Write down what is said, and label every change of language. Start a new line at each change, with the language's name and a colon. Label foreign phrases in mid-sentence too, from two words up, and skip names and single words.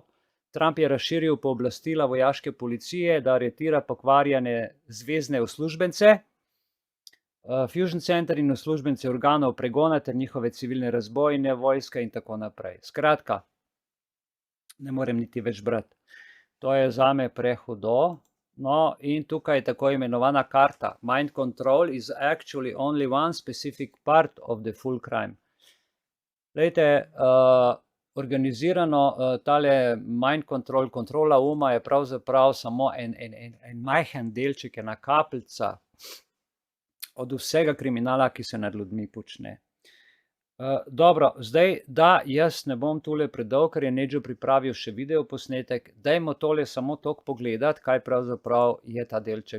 Slovenian: Trump je razširil pooblastila vojaške policije, da aretira pokvarjene zvezne uslužbence, Fusion Center in uslužbence organov pregona ter njihove civilne razbojne vojske in tako naprej. Skratka, ne morem niti več brati. To je zame prehudo. No, in tukaj je tako imenovana karta.
English: Mind control is actually only one specific part of the full crime.
Slovenian: Glejte, organizirano tale
English: mind control,
Slovenian: kontrola uma je pravzaprav samo en majhen delček, ena kapljica od vsega kriminala, ki se nad ljudmi počne. Dobro, zdaj, da jaz ne bom tule predolg, ker je Nedžo pripravil še video posnetek, dajmo tole samo toliko pogledati, kaj pravzaprav je ta delček.